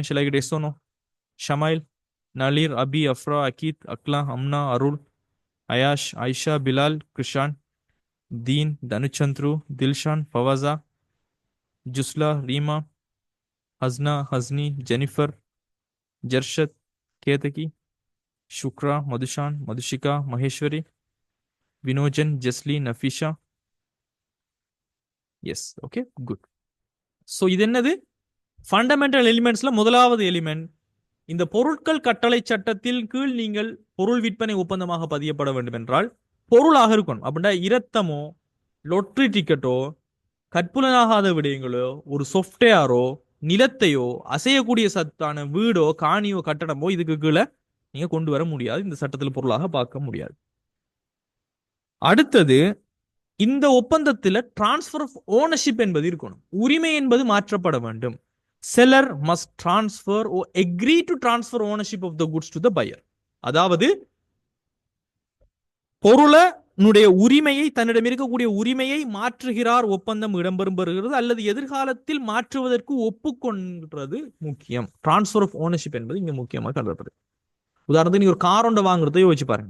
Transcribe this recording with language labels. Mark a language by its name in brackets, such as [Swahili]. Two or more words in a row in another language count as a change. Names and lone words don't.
[Tamil] ஷலாகிட் எஸ்ஸோனோ, ஷமாயில், நலீர், அபி, அஃப்ரா, அகீத், அக்லா, அம்னா, அருள், அயாஷ், ஆயிஷா, பிலால், கிருஷான், தீன், தனுச்சந்த்ரு, தில்ஷான், ஃபவாசா, ஜுஸ்லா, ரீமா, ஹஸ்னா, ஹஸ்னி, ஜெனிஃபர், ஜர்ஷத், கேதகி, शुक्रा, मधुशान, मधुशिका, महेश्वरी, विनोजन, जसली, नफीशा. [English] Yes, OK, good. So [Tamil] இது என்னது? [English] fundamental elementsல [Tamil] முதலாவது எலிமெண்ட், இந்த பொருட்கள் கட்டளை சட்டத்தில் கீழ் நீங்கள் பொருள் விற்பனை ஒப்பந்தமாக பதியப்பட வேண்டும் என்றால் பொருளாக இருக்கணும். அப்படின்னா இரத்தமோ, [English] lottery ticketஓ, [Tamil] கற்புலனாகாத விடயங்களோ, ஒரு சாஃப்ட்வேரோ, நிலத்தையோ, அசையக்கூடிய சத்தான வீடோ, காணியோ, கட்டடமோ இதுக்கு கீழே நீங்க கொண்டு வர முடியாது, இந்த சட்டத்தில் பொருளாக பார்க்க முடியாது. அடுத்தது, இந்த ஒப்பந்தத்தில் [English] transfer of ownership [Tamil] என்பது இருக்கணும். உரிமை என்பது மாற்றப்பட வேண்டும். [English] Seller must transfer or agree to transfer ownership of the goods to the buyer. [Tamil] அதாவது பொருளுடைய உரிமையை, தன்னிடம் இருக்கக்கூடிய உரிமையை மாற்றுகிறார், ஒப்பந்தம் இடம்பெறுகிறது, அல்லது எதிர்காலத்தில் மாற்றுவதற்கு ஒப்புக்கொள்றது முக்கியம். [English] transfer of ownership [Tamil] என்பது இங்க முக்கியமாக கருதப்படுது. உதாரணத்துக்கு நீங்க ஒரு கார் ஒன்றை வாங்குறதை யோசிச்சு பாருங்க.